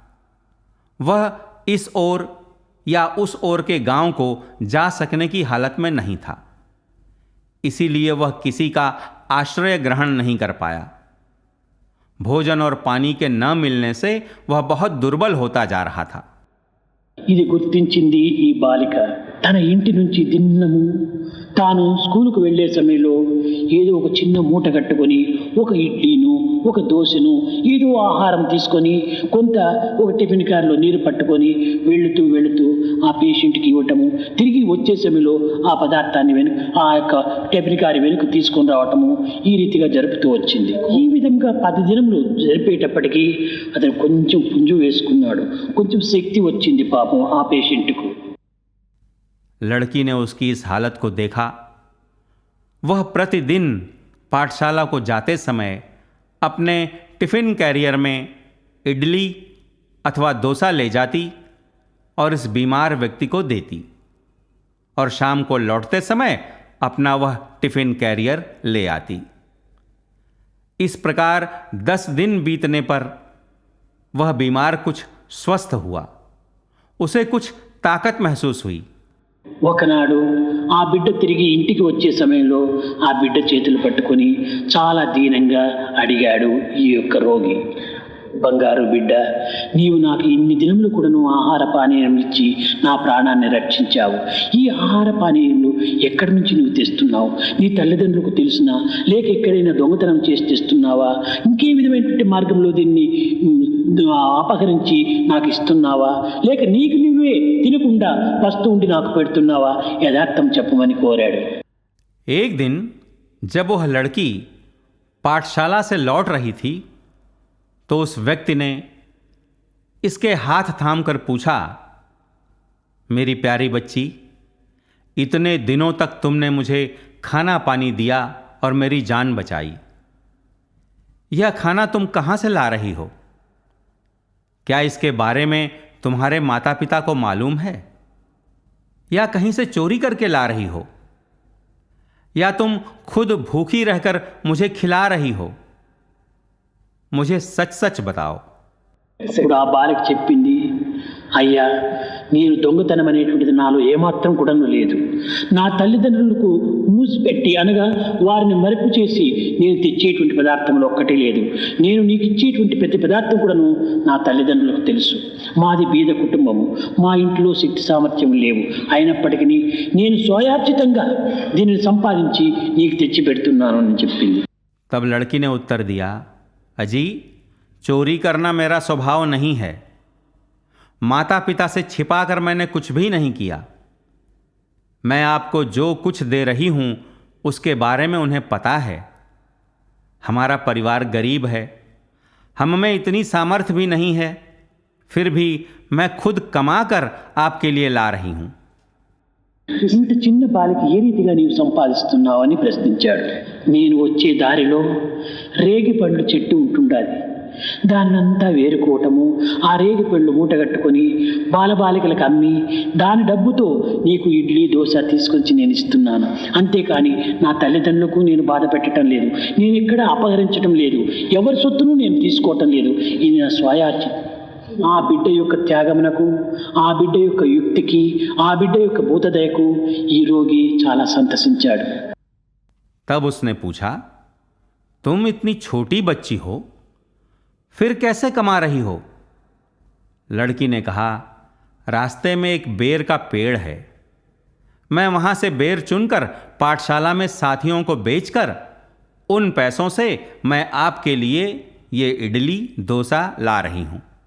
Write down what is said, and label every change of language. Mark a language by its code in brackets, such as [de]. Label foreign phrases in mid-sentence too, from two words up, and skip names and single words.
[hi] वह इस ओर या उस ओर के गांव को जा सकने की हालत में नहीं था, इसीलिए वह किसी का आश्रय ग्रहण नहीं कर पाया। भोजन और पानी के न मिलने से वह बहुत दुर्बल होता जा रहा था। [te] ఇది గుర్తించింది ఈ బాలిక. తన ఇంటి నుంచి దిన్నము తాను స్కూలుకు వెళ్ళే సమయంలో ఏదో ఒక చిన్న మూట కట్టుకొని ఒక ఇడ్లీను ఒక దోశను ఏదో ఆహారం తీసుకొని కొంత ఒక టిఫిన్ కార్లో నీరు పట్టుకొని వెళుతూ వెళుతూ ఆ పేషెంట్కి ఇవ్వటము, తిరిగి వచ్చే సమయంలో ఆ పదార్థాన్ని ఆ యొక్క [en] tiffin car [te] వెనుక తీసుకొని రావటము, ఈ రీతిగా జరుపుతూ వచ్చింది. ఈ విధంగా 10 దినములు జరిపేటప్పటికీ అతను కొంచెం పుంజు వేసుకున్నాడు, కొంచెం శక్తి వచ్చింది పాపం ఆ పేషెంట్కు. [hi] लड़की ने उसकी इस हालत को देखा। वह प्रतिदिन पाठशाला को जाते समय अपने [en] tiffin carrier [hi] में इडली अथवा डोसा ले जाती और इस बीमार व्यक्ति को देती, और शाम को लौटते समय अपना वह [en] tiffin carrier [hi] ले आती। इस प्रकार 10 दिन बीतने पर वह बीमार कुछ स्वस्थ हुआ, उसे कुछ ताकत महसूस हुई। [te] ఒకనాడు ఆ బిడ్డ తిరిగి ఇంటికి వచ్చే సమయంలో ఆ బిడ్డ చేతులు పట్టుకొని చాలా దీనంగా అడిగాడు ఈ యొక్క రోగి, బంగారు బిడ్డ, నీవు నాకు ఇన్ని దినములు కూడా నువ్వు ఆహార పానీయం ఇచ్చి నా ప్రాణాన్ని రక్షించావు. ఈ ఆహార పానీయాలు ఎక్కడి నుంచి నువ్వు తెస్తున్నావు? నీ తల్లిదండ్రులకు తెలుసునా, లేక ఎక్కడైనా దొంగతనం చేసి తెస్తున్నావా? ఇంకే విధమైనటువంటి మార్గంలో దీన్ని అపహరించి నాకు ఇస్తున్నావా, లేక నీకు నువ్వే తినకుండా వస్తూ ఉండి నాకు పెడుతున్నావా? యథార్థం చెప్పమని కోరాడు. [hi] एक दिन जब वह लड़की पाठशाला से लौट रही थी तो उस व्यक्ति ने इसके हाथ थामकर पूछा, मेरी प्यारी बच्ची, इतने दिनों तक तुमने मुझे खाना पानी दिया और मेरी जान बचाई। यह खाना तुम कहाँ से ला रही हो? क्या इसके बारे में तुम्हारे माता पिता को मालूम है, या कहीं से चोरी करके ला रही हो, या तुम खुद भूखी रहकर मुझे खिला रही हो? मुझे सच सच बताओ। [te] ఇప్పుడు ఆ బాలిక చెప్పింది, అయ్యా, నేను దొంగతనం అనేటువంటిది నాలో ఏమాత్రం కూడా లేదు. నా తల్లిదండ్రులకు మూసిపెట్టి అనగా వారిని మరుపు చేసి నేను తెచ్చేటువంటి పదార్థంలో ఒక్కటే లేదు. నేను నీకు ఇచ్చేటువంటి ప్రతి పదార్థం కూడాను నా తల్లిదండ్రులకు తెలుసు. మాది బీద కుటుంబము, మా ఇంట్లో శక్తి సామర్థ్యం లేవు. అయినప్పటికీ నేను స్వయార్జితంగా దీనిని సంపాదించి నీకు తెచ్చి పెడుతున్నాను అని చెప్పింది. [hi] तब लड़की ने उत्तर दिया, अजी, चोरी करना मेरा स्वभाव नहीं है। माता पिता से छिपाकर मैंने कुछ भी नहीं किया। मैं आपको जो कुछ दे रही हूँ उसके बारे में उन्हें पता है। हमारा परिवार गरीब है, हम में इतनी सामर्थ्य भी नहीं है, फिर भी मैं खुद कमाकर आपके लिए ला रही हूँ। [te] ఇంత చిన్న బాలిక ఏ రీతిగా నీవు సంపాదిస్తున్నావు అని ప్రశ్నించాడు. నేను వచ్చే దారిలో రేగి పండ్లు చెట్టు ఉంటుండాలి, దాన్నంతా వేరుకోవటము, ఆ రేగి పండ్లు మూటగట్టుకొని బాలబాలికలకు అమ్మి దాని డబ్బుతో నీకు ఇడ్లీ దోశ తీసుకొచ్చి నేను ఇస్తున్నాను. అంతేకాని నా తల్లిదండ్రులకు నేను బాధ పెట్టడం లేదు, నేను ఎక్కడ అపహరించడం లేదు, ఎవరి సొత్తును నేను తీసుకోవటం లేదు. ఇది నా స్వయార్జితం. ఆ బిడ్డ యొక్క త్యాగమునకు, ఆ బిడ్డ యొక్క యుక్తికి, ఆ బిడ్డ యొక్క భూతదయకు ఈ రోగి చాలా సంతసించాడు. [hi] तब उसने पूछा, तुम इतनी छोटी बच्ची हो, फिर कैसे कमा रही हो? लड़की ने कहा, रास्ते में एक बेर का पेड़ है, मैं वहां से बेर चुनकर पाठशाला में साथियों को बेचकर उन पैसों से मैं आपके लिए ये इडली डोसा ला रही हूं।